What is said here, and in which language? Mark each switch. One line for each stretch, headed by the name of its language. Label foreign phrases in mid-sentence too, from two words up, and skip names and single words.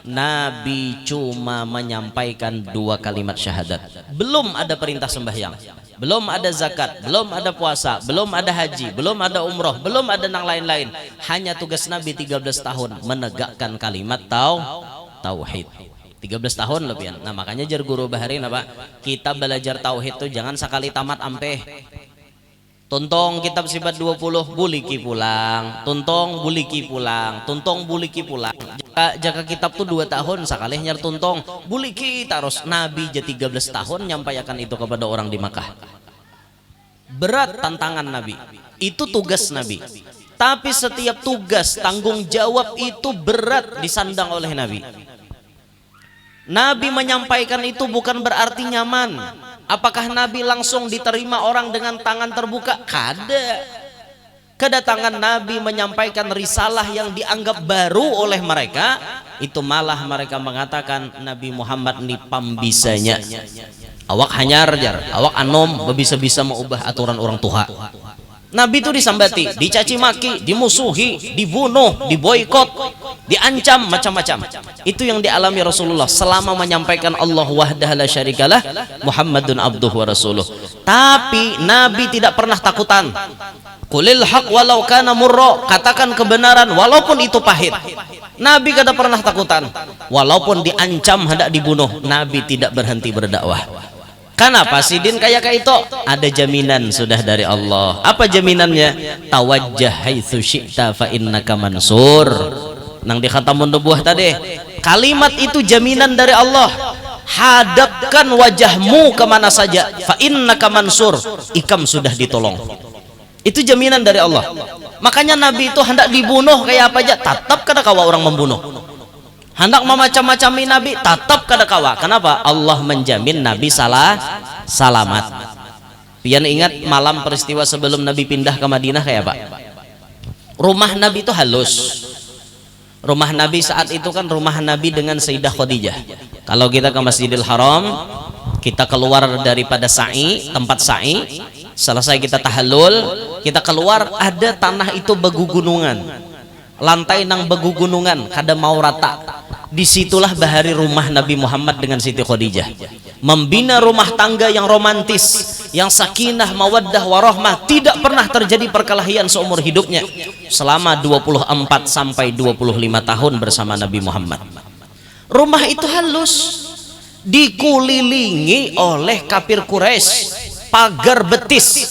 Indonesian: Nabi cuma menyampaikan 2 kalimat syahadat. Belum ada perintah sembahyang, belum ada zakat, belum ada puasa, belum ada haji, belum ada umroh, belum ada yang lain-lain. Hanya tugas Nabi 13 tahun menegakkan kalimat tauhid. 13 tahun lebih.
Banjar: Nah makanya jar guru baharin apa? Kita belajar tauhid tuh jangan sekali tamat ampe. Tuntong kitab sifat 20 buliki pulang, tuntong buliki pulang, tuntong buliki pulang. Jaka kitab tuh 2 tahun sekali nyar tuntong buliki terus. Nabi je 13 tahun nyampaikan itu kepada orang di Makkah.
Indonesian: Berat tantangan Nabi. Itu tugas Nabi. Tapi setiap tugas tanggung jawab itu berat disandang oleh Nabi. Nabi menyampaikan itu bukan berarti nyaman. Apakah Nabi langsung diterima orang dengan tangan terbuka?
Banjar: Kada.
Indonesian: Kedatangan Nabi menyampaikan risalah yang dianggap baru oleh mereka, itu malah mereka mengatakan Nabi Muhammad ini pambisanya.
Banjar: Awak hanyar jar, awak anom bisa-bisa mengubah aturan orang tua.
Indonesian: Nabi itu disambati, dicaci maki, dimusuhi, dibunuh, diboikot, diancam macam-macam. Itu yang dialami Rasulullah selama menyampaikan
Arabic: الله وحده لا شريك له محمد عبده ورسوله.
Indonesian: Tapi Nabi tidak pernah takutan.
Arabic: قل الحق ولو كان مرا,
Indonesian: katakan kebenaran walaupun itu pahit.
Banjar: Nabi kada pernah takutan. Walaupun diancam hendak dibunuh, Nabi tidak berhenti berdakwah. Kenapa Sidin kayak itu?
Indonesian: Ada jaminan sudah dari Allah. Apa jaminannya?
Arabic: توجه حيث شئت فإنك منصور.
Banjar: Nang di
Arabic: خاتم النبوة
Banjar: tadi. Kalimat itu jaminan dari Allah.
Indonesian: Hadapkan wajahmu kemana saja,
Arabic: فإنك منصور.
Banjar: Ikam sudah ditolong. Itu jaminan dari Allah. Makanya Nabi itu hendak dibunuh kayak apa aja, tetap kada kawa orang membunuh. Hendak memacam-macami Nabi, tetap kada kawa.
Indonesian: Kenapa? Allah menjamin Nabi selamat.
Banjar: Pian ingat malam peristiwa sebelum Nabi pindah ke Madinah kayak apa? Rumah Nabi itu halus.
Indonesian: Rumah Nabi saat itu kan rumah Nabi dengan Sayyidah Khadijah. Kalau kita ke Masjidil Haram, kita keluar daripada sa'i, tempat sa'i, selesai kita tahallul, kita keluar ada tanah itu begugunungan.
Banjar: Lantai nang begugunungan, kada mau rata. Disitulah bahari rumah Nabi Muhammad dengan Siti Khadijah.
Indonesian: Membina rumah tangga yang romantis, yang
Arabic: سكينة مودة ورحمة.
Indonesian: Tidak pernah terjadi perkelahian seumur hidupnya selama 24 sampai 25 tahun bersama Nabi Muhammad.
Banjar: Rumah itu halus, dikelilingi oleh kafir Quraisy, pagar betis.